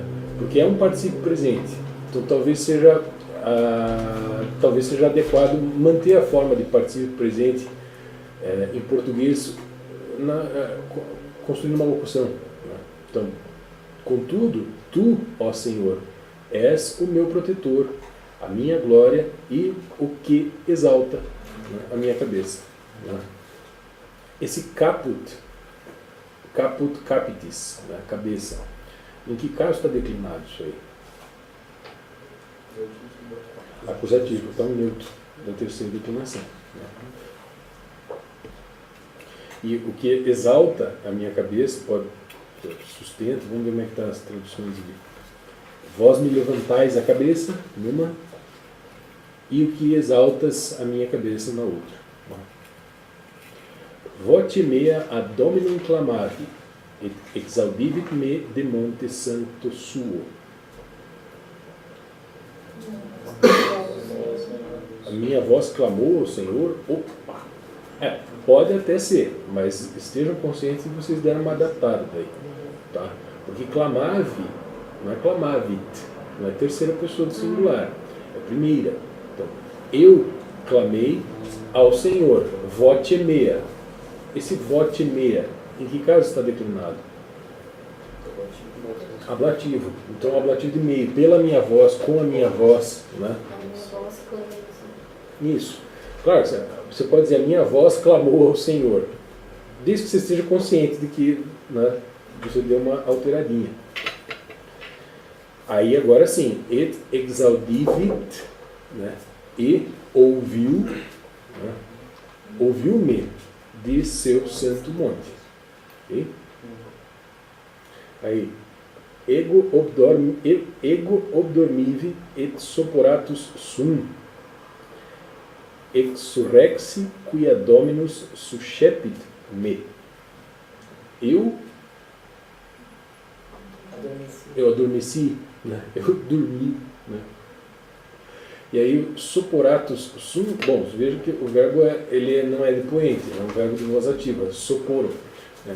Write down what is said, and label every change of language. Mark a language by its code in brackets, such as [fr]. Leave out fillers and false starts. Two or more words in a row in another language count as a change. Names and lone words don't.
[pt] Porque é um particípio presente. Então talvez seja adequado manter a forma de particípio presente em português construindo uma locução. Né? Então, contudo, tu, ó Senhor, és o meu protetor, a minha glória e o que exalta, né, a minha cabeça. Né? Esse [la] caput capitis, [pt] né, cabeça. Em que caso está declinado isso aí? Acusativo, então neutro, da terceira declinação. Né? E o que exalta a minha cabeça, pode sustenta, vamos ver como é que estão as traduções ali. Vós me levantais a cabeça, numa, e o que exaltas a minha cabeça, na outra. [la] Voce mea ad Dominum clamavi, et exaudivit me de monte santo suo. [pt] A minha voz clamou ao Senhor. Opa! Pode até ser, mas estejam conscientes que vocês deram uma adaptada daí. Tá? Porque clamavi não é clamavit, não é terceira pessoa do singular, é primeira. Então, eu clamei ao Senhor, [la] voce mea. [pt] Esse [la] voce mea, [pt] em que caso está declinado? Ablativo. Então, ablativo de meio, pela minha voz, com a minha voz. Né? A minha voz clama. Isso. Claro, você pode dizer, a minha voz clamou ao Senhor. Desde que você esteja consciente de que, né, você deu uma alteradinha. Aí agora sim, [la] et exaudivit, [pt] né, e ouviu, né, ouviu-me de seu santo monte. Okay? Aí, [la] ego obdormivi et soporatus sum, exsurrexi quia dominus suscepit me. [pt] Eu adormeci, né? Eu dormi, né? E aí, [la] soporatus sum, [pt] bom, veja que o verbo ele não é depoente, é um verbo de voz ativa, soporo, né?